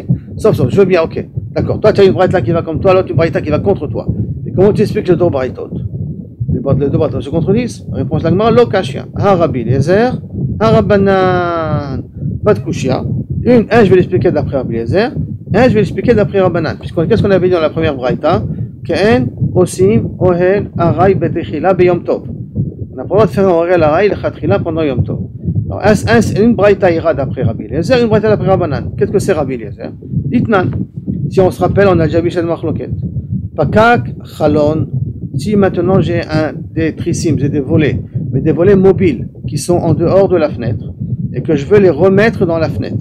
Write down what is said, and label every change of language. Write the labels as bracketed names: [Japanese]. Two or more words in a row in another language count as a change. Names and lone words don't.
[French] Sauf, je veux bien, ok, d'accord. Toi, tu as une braïta qui va comme toi, l'autre une braïta qui va contre toi. Et comment tu expliques les deux braïtos? Les deux braïtos se contredisent? Réponse de la Gemara, [Hebrew] לא קשיין. הא רבי אליעזר הא רבנן. [French] Pas de kushia. Un, je vais l'expliquer d'après Rabbi Eliezer, un, je vais l'expliquer d'après Rabbanan. Qu'est-ce qu'on avait dit dans la première braïta? [Hebrew] אין עושים אוהל עראי בתחילה ביום טוב. [French] On n'a pas le droit de faire un [Hebrew] אוהל עראי לכתחילה [French] pendant [Hebrew] יום טוב. [French] Alors, une braïta ira d'après Rabbi Eliezer, une braïta d'après Rabbanan. Qu'est-ce que c'est Rabbi Eliezer? Ditnan. Si on se rappelle, on a déjà vu chez le Machloket. [Hebrew] פקק חלון. [French] Si maintenant j'ai des trissim, j'ai des volets, mais des volets mobiles qui sont en dehors de la fenêtre et que je veux les remettre dans la fenêtre.